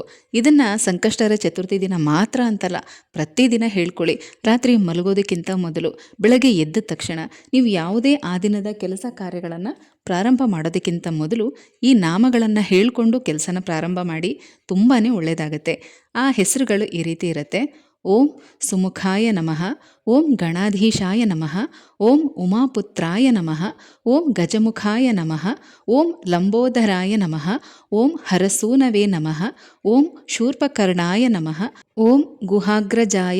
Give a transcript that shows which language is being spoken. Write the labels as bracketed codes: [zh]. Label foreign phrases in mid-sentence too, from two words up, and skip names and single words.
[kn] ಇದನ್ನು ಸಂಕಷ್ಟಹರ ಚತುರ್ಥಿ ದಿನ ಮಾತ್ರ ಅಂತಲ್ಲ, ಪ್ರತಿದಿನ ಹೇಳ್ಕೊಳ್ಳಿ. ರಾತ್ರಿ ಮಲಗೋದಕ್ಕಿಂತ ಮೊದಲು, ಬೆಳಗ್ಗೆ ಎದ್ದ ತಕ್ಷಣ, ನೀವು ಯಾವುದೇ ಆ ದಿನದ ಕೆಲಸ ಕಾರ್ಯಗಳನ್ನು ಪ್ರಾರಂಭ ಮಾಡೋದಕ್ಕಿಂತ ಮೊದಲು ಈ ನಾಮಗಳನ್ನು ಹೇಳಿಕೊಂಡು ಕೆಲಸನ ಪ್ರಾರಂಭ ಮಾಡಿ. ತುಂಬಾ ಒಳ್ಳೆಯದಾಗತ್ತೆ. ಆ ಹೆಸರುಗಳು ಈ ರೀತಿ ಇರುತ್ತೆ: [sa] ಓಂ ಸುಮುಖಾಯ ನಮಃ, ಓಂ ಗಣಾಧೀಶಾಯ ನಮಃ, ಓಂ ಉಮಾಪುತ್ರಾಯ ನಮಃ, ಓಂ ಗಜಮುಖಾಯ ನಮಃ, ಓಂ ಲಂಬೋದರಾಯ ನಮಃ, ಓಂ ಹರಸೂನವೇ ನಮಃ, ಓಂ ಶೂರ್ಪಕರ್ಣಾಯ ನಮಃ, ಓಂ ಗುಹಾಗ್ರಜಾಯ